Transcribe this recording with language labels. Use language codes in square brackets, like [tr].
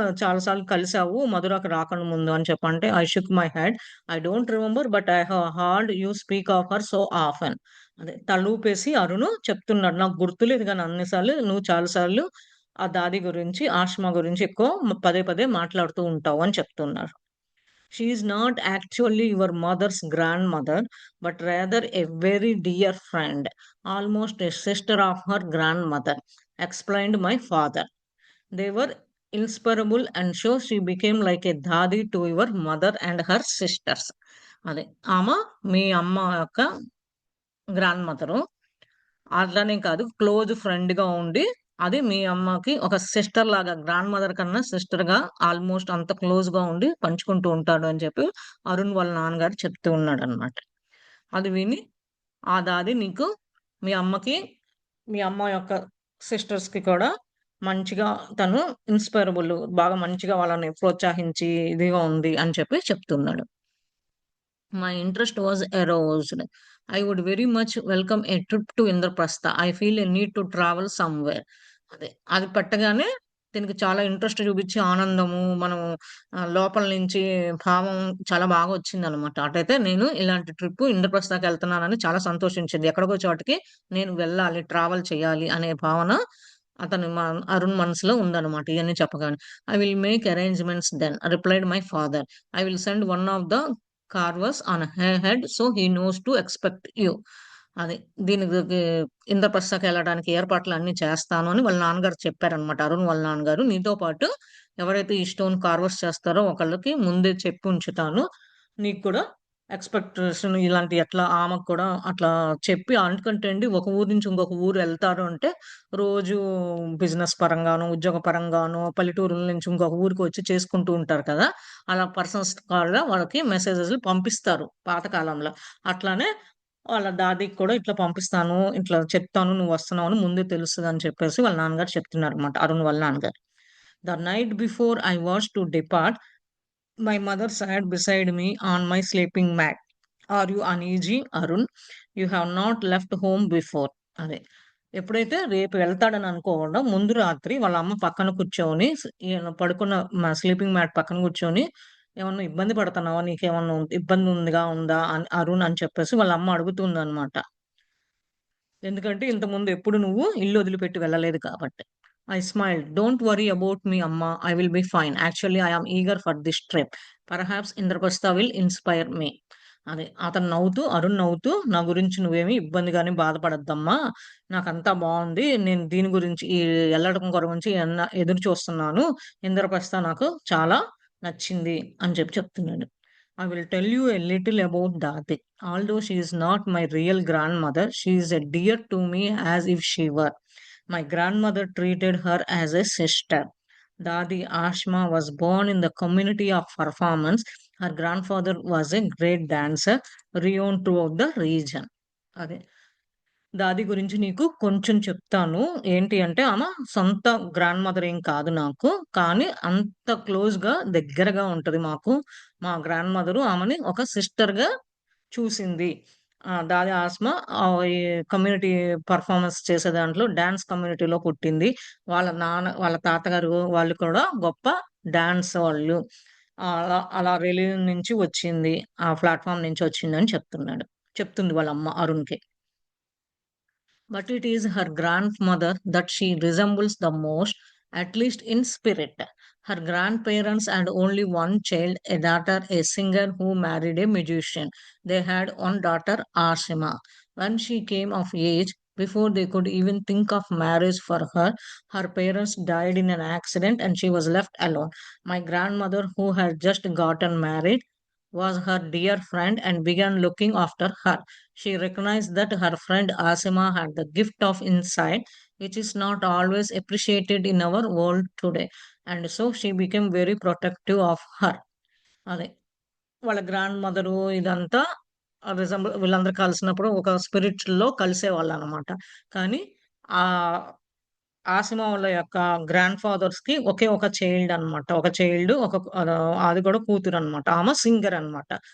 [te] చాలా సార్లు కలిసావు మధురకి రాకన్నా ముందు" అని చెప్పంటే [en] I shook my head. I don't remember but I have heard you speak of her so often. [te] అదే తలూపేసి అరుణు చెప్తున్నాడు. నాకు గుర్తులేదు గానీ అన్ని సార్లు నువ్వు చాలా సార్లు ఆ దాది గురించి, ఆష్మా గురించి ఎక్కువ పదే పదే మాట్లాడుతూ ఉంటావు అని చెప్తున్నారు. [en] She is not actually your mother's grandmother, but rather a very dear friend, almost a sister of her grandmother, explained my father. They were inseparable, and so she became like a dadi to your mother and her sisters. [te] అదే ఆమె మీ అమ్మ యొక్క grand mother. అట్లనే కాదు, close ఫ్రెండ్‌గా ఉండి, అది మీ అమ్మకి ఒక సిస్టర్ లాగా, గ్రాండ్ మదర్ కన్నా సిస్టర్‌గా ఆల్‌మోస్ట్ అంత క్లోజ్‌గా ఉండి పంచుకుంటూ ఉంటాడు అని చెప్పి అరుణ్ వాళ్ళ నాన్నగారు చెప్తూ ఉన్నాడనమాట. అది విని, ఆ దాది నీకు మీ అమ్మకి, మీ అమ్మ యొక్క సిస్టర్స్‌కి కూడా మంచిగా తను ఇన్‌స్పైరబుల్, బాగా మంచిగా వాళ్ళని ప్రోత్సహించి ఇదిగా ఉంది అని చెప్పి చెప్తున్నాడు. [en] My interest was aroused. I would very much welcome a trip to Indraprastha. I feel a need to travel somewhere. [te] అదే. అది పెట్టగానే దీనికి చాలా ఇంట్రెస్ట్ చూపించి ఆనందము, మనము లోపల నుంచి భావం చాలా బాగా వచ్చిందనమాట. అటైతే నేను ఇలాంటి ట్రిప్ ఇంద్రప్రస్థకెళ్తున్నానని చాలా సంతోషించింది. ఎక్కడికో చోటకి నేను వెళ్ళాలి, ట్రావెల్ చేయాలి అనే భావన అతని అరుణ్ మనసులో ఉందనమాట. ఇయన్నీ చెప్పగానే. [en] "I will make arrangements then," replied my father. "I will send one of the carvers on ahead so he knows to expect you." [te] అది. దీనికి ఇంద్రప్రస్థకెళ్ళడానికి ఏర్పాట్లన్నీ చేస్తాను అని వాళ్ళ నాన్నగారు చెప్పారనమాట. అరుణ్ వాళ్ళ నాన్నగారు. నీతో పాటు ఎవరైతే ఈ స్టోన్ కార్వర్స్ చేస్తారో ఒకళ్ళకి ముందే చెప్పి ఉంచుతాను. నీకు కూడా ఎక్స్‌పెక్టేషన్ ఇలాంటి ఎట్లా ఆమెకు కూడా అట్లా చెప్పి, ఎందుకంటే అండి ఒక ఊరు నుంచి ఇంకొక ఊరు ఎళ్తారు అంటే రోజు బిజినెస్ పరంగాను, ఉద్యోగ పరంగాను పల్లెటూరుల నుంచి ఇంకొక ఊరికి వచ్చి చేసుకుంటూ ఉంటారు కదా! అలా పర్సనల్స్ కాల్‌గా వాళ్ళకి మెసేజెస్‌లు పంపిస్తారు పాత కాలంలో. అట్లానే వాళ్ళ దాదికి కూడా ఇట్లా పంపిస్తాను, ఇట్లా చెప్తాను నువ్వొస్తున్నావు అని ముందే తెలుస్తదని చెప్పేసి వాళ్ళ నాన్నగారు చెప్తున్నారనమాట. అరుణ్ వాళ్ళ నాన్నగారు. [en] The night before I was to depart, my mother sat beside me on my sleeping mat. "Are you uneasy, Arun? You have not left home before." [te] అదే. ఎప్పుడైతే రేపు వెళ్తాడని అనుకోకుండా ముందు రాత్రి వాళ్ళ అమ్మ పక్కన కూర్చొని ఈయన పడుకున్న స్లీపింగ్ మ్యాట్ పక్కన కూర్చొని, "ఏమన్నా ఇబ్బంది పడుతున్నావా? నీకేమన్నా ఇబ్బంది ఉందా అని అరుణ్" అని చెప్పేసి వాళ్ళ అమ్మ అడుగుతుందనమాట. ఎందుకంటే ఇంతకుముందు ఎప్పుడు నువ్వు ఇల్లు వదిలిపెట్టి వెళ్ళలేదు కాబట్టి. [en] I smiled. "Don't worry about me, Amma. I will be fine. Actually, I am eager for this trip. Perhaps Indraprastha will inspire me." [te] అది. అతను నవ్వుతూ, అరుణ్ నవ్వుతూ, "నా గురించి నువ్వేమి ఇబ్బంది గాని బాధపడొద్దమ్మా. నాకంతా బావుంది. నేను దీని గురించి ఎళ్ళడం గురించి ఎదురు చూస్తున్నాను. ఇంద్రప్రస్థ నాకు చాలా నచ్చింది" అని చెప్తున్నాడు. [en] "I will tell you a little about Dadi. Although she is not my real grandmother, she is a dear to me as if she were. My grandmother treated her as a sister. Dadi Ashma was born in the community of performance. Her grandfather was a great dancer, renowned throughout the region." [te] అదే. దాది గురించి నీకు కొంచెం చెప్తాను. ఏంటి అంటే, ఆమె సొంత గ్రాండ్ మదర్ ఏం కాదు నాకు. కానీ అంత క్లోజ్‌గా దగ్గరగా ఉంటది మాకు. మా గ్రాండ్ మదరు ఆమెని ఒక సిస్టర్‌గా చూసింది. దాది ఆస్మ ఈ కమ్యూనిటీ పెర్ఫార్మన్స్ చేసే దాంట్లో డాన్స్ కమ్యూనిటీలో పుట్టింది. వాళ్ళ తాతగారు వాళ్ళు కూడా గొప్ప డాన్స్ వాళ్ళు. అలా అలా రిలీజియన్ నుంచి వచ్చింది. ఆ ప్లాట్‌ఫార్మ్ నుంచి వచ్చిందని చెప్తుంది వాళ్ళ అమ్మ అరుణ్‌కి. [en] But it is her grandmother that she resembles the most, at least in spirit. Her grandparents had only one child, a daughter, a singer who married a magician. They had one daughter, Ashima. When she came of age, before they could even think of marriage for her, her parents died in an accident and she was left alone. My grandmother, who had just gotten married, was her dear friend and began looking after her. She recognized that her friend Asima had the gift of insight, which is not always appreciated in our world today. And so she became very protective of her. [te] అదే. వాళ్ళ grand mother ఇదంతా వీళ్ళందరూ కలిసినప్పుడు ఒక స్పిరిట్‌లో కలిసేవాళ్ళనమాట. కానీ ఆహ్, ఆసిమా వాళ్ళ యొక్క గ్రాండ్ ఫాదర్స్‌కి ఒకే ఒక చైల్డ్ అనమాట. ఒక చైల్డ్ అది కూడా కూతురనమాట. ఆమె సింగర్ అనమాట.